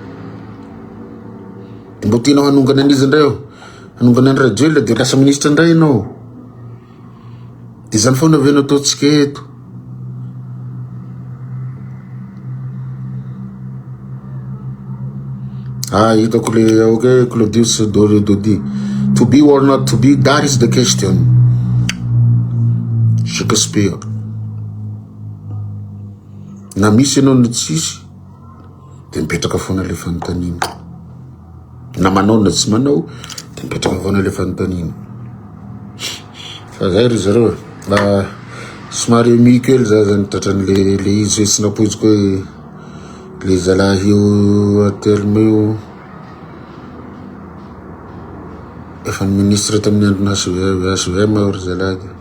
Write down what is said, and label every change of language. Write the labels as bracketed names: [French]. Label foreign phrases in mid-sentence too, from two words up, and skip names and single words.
[Malagasy] de mbo tianao hanongana anizy ndray hanongana any rajoel de lasa ministre ndray anao de zany foana aveno ataotsika eto hitako le okay Claudius Dodi [English] to be or not to be, that is the question. [Malagasy] Shakespeare na misy anao na tsisy de mipetraka foana le fanontaniana na manao na tsy manao de mipetraka foana le fanontaniana fa zay ry zareo somary mikely za zany tratran'le izy hoe tsy napoiziko hoe le zalahy io atelma io efa ny ministre tamin'ny androna HVM ry zalahy